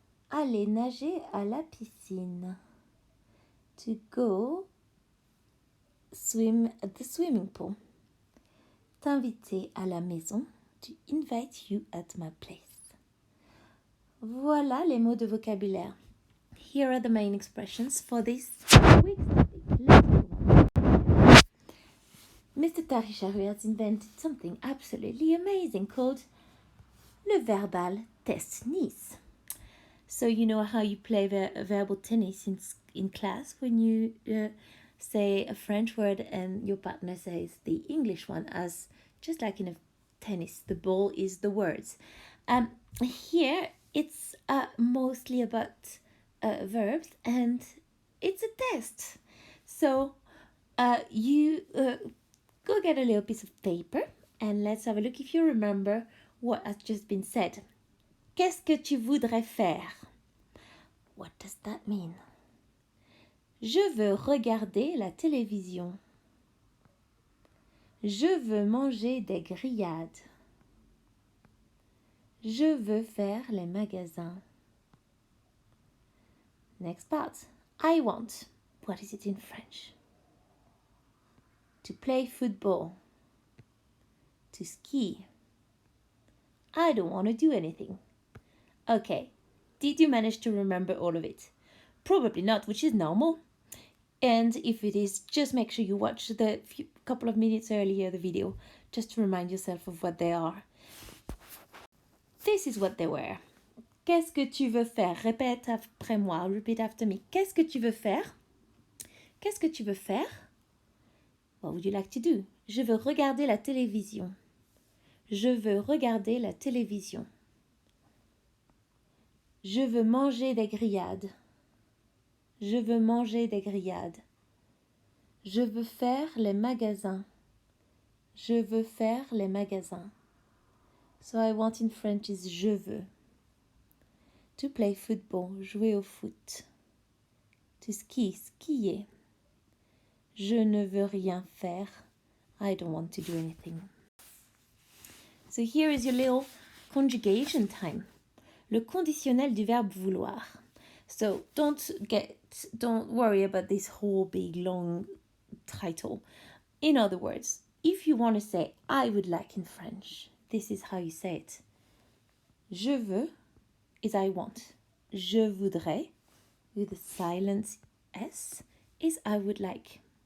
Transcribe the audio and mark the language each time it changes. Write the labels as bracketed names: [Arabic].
[French] Aller nager à la piscine. [English] To go swim at the swimming pool. [French] T'inviter à la maison. [English] To invite you at my place. [French] Voilà les mots de vocabulaire. [English] Here are the main expressions for this week's topic. Let's move on. Mr. Tarisharu has invented something absolutely amazing called le verbal tennis. So you know how you play verbal tennis in class when you say a French word and your partner says the English one, as just like in a tennis, the ball is the words. Here it's mostly about verbs and it's a test. So you go get a little piece of paper and let's have a look if you remember what has just been said. [French] Qu'est-ce que tu voudrais faire? [English] What does that mean? [French] Je veux regarder la télévision. Je veux manger des grillades. Je veux faire les magasins. [English] Next part. I want. What is it in French? To play football. To ski. I don't want to do anything. Okay, did you manage to remember all of it? Probably not, which is normal. And if it is, just make sure you watch the couple of minutes earlier the video, just to remind yourself of what they are. This is what they were. [French] Qu'est-ce que tu veux faire? Répète après moi. [English] Repeat after me. [French] Qu'est-ce que tu veux faire? Qu'est-ce que tu veux faire? [English] What would you like to do? [French] Je veux regarder la télévision. Je veux regarder la télévision. Je veux manger des grillades. Je veux manger des grillades. Je veux faire les magasins. Je veux faire les magasins. [English] So I want in French is [French] je veux. [English] To play football, [French] jouer au foot. [English] To ski, skier. [French] Je ne veux rien faire. [English] I don't want to do anything. So here is your little conjugation time. [French] Le conditionnel du verbe vouloir. [English] So don't worry about this whole big long title. In other words, if you want to say I would like in French, this is how you say it. [French] Je veux [English] is I want. [French] Je voudrais [English] with a silent S is I would like.